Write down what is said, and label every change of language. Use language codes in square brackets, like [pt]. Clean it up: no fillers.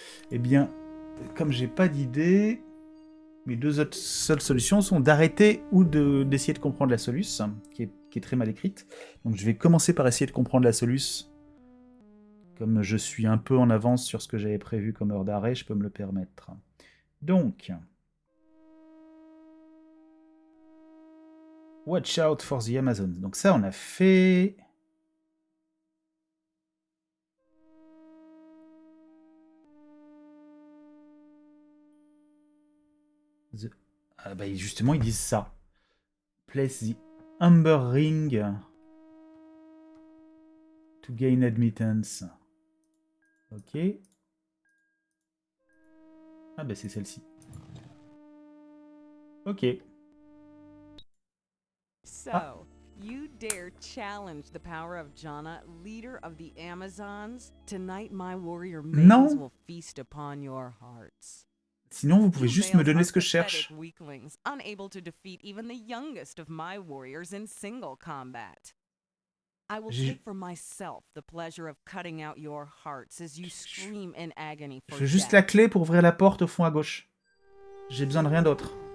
[fr] Eh bien, comme j'ai pas d'idée, mes deux autres seules solutions sont d'arrêter ou d'essayer de comprendre la soluce, qui est très mal écrite. Donc je vais commencer par essayer de comprendre la soluce. Comme je suis un peu en avance sur ce que j'avais prévu comme heure d'arrêt, je peux me le permettre. Donc... [en] Watch out for the Amazons. [fr] Donc ça, on a fait... Ah bah justement, ils disent ça. [en] Place the Amber Ring to gain admittance. [fr] Ok. Ah bah c'est celle-ci. Ok. [en] So, you dare challenge the power of Janna, leader of the Amazons? Tonight my warrior maidens will feast upon your hearts. [fr] Sinon, vous pouvez juste me donner ce que je cherche. [en] Weaklings, unable to defeat even the youngest of my warriors in single combat. I will take for myself the pleasure of cutting out your hearts as you scream in agony for [fr] Je veux juste la clé pour ouvrir la porte au fond à gauche. J'ai besoin de rien d'autre.